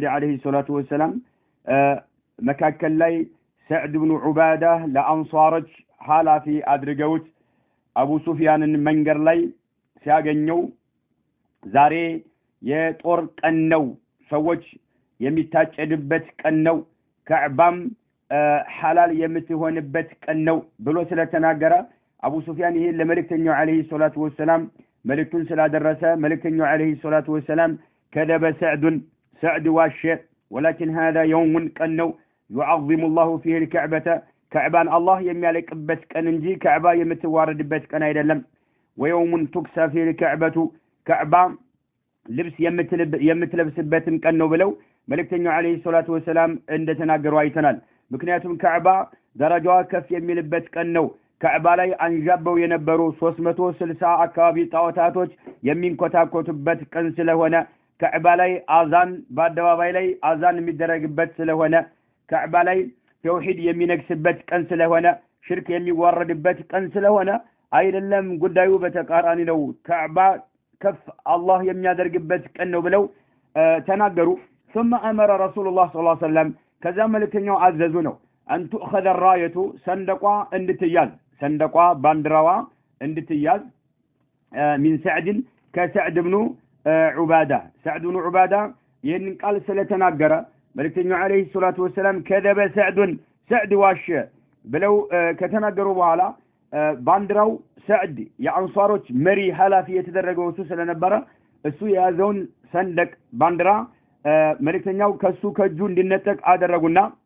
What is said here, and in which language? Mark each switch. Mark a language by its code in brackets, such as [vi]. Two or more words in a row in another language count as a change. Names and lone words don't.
[ar] عليه الصلاة والسلام። [am] መካከል ላይ ሰዕድ ብኑ ዑባዳ ለአንሷሮች ሐላፊ አድርገውት አቡ ሱፊያንን መንገር ላይ ሲያገኘው ዛሬ የጦር ቀን ነው፣ ሰዎች የሚታጨድበት ቀን ነው፣ ከዕባም ሐላል የምትሆንበት ቀን ነው ብሎ ስለተናገረ አቡ ሱፊያን ይሄን ለመልእክተኛው [ar] عليه الصلاة والسلام [am] መልእክቱን ስላደረሰ መልእክተኛው [ar] عليه الصلاة والسلام كذب سعد [am] ዋሸ። [ar] ولكن هذا يوم [am] ቀን ነው [ar] يعظم الله فيه الكعبة كعبان الله [am] የሚያለቅበት ቀን እንጂ ከዕባ የምትዋረድበት ቀን አይደለም። [ar] ويوم تكسى فيه الكعبة [am] ከዕባ ልብስ የምትለብስበትን ቀን ነው ብለው መልእክተኛው [ar] عليه الصلاة والسلام [am] እንደተናገሩ አይተናል። ምክንያቱም ከዕባ ደረጃዋ ከፍ የሚልበት ቀን ነው። ከዕባ ላይ አንዣበው የነበሩ 360 አካባቢ ጣዖታቶች የሚንኮታኮቱበት ቀን ስለሆነ፣ ከዕባ ላይ አዛን በአደባባይ ላይ አዛን የሚደረግበት ስለሆነ፣ ከዕባ ላይ ተውሂድ የሚነግስበት ቀን ስለሆነ፣ ሽርክ የሚዋረድበት ቀን ስለሆነ አይደለም። ጉዳዩ በተቃራኒ ነው። ከዕባ ከፍ አላህ የሚያደርግበት ቀን ነው ብለው ተናገሩ። [ar] ثم أمر رسول الله صلى الله عليه وسلم [am] ከዛ መልእክተኛው አዘዙ ነው [ar] أن تؤخذ الراية [am] ሰንደቋ እንድትያዝ፣ ሰንደቋ ባንዲራዋ እንድትያዝ [ar] من سعد [am] ከሰዕድ ብኑ ዑባዳ። ሰዕድ ብኑ ዑባዳ ይህንን ቃል ስለተናገረ መልእክተኛው [ar] عليه الصلاة والسلام كذب سعد [am] ዋሸ ብለው ከተናገሩ በኋላ ባንዲራው ሰዕድ የአንሷሮች መሪ ሐላፊ የተደረገው እሱ ስለነበረ እሱ የያዘውን ሰንደቅ ባንዲራ መልእክተኛው ከሱ ከእጁ እንዲነጠቅ አደረጉና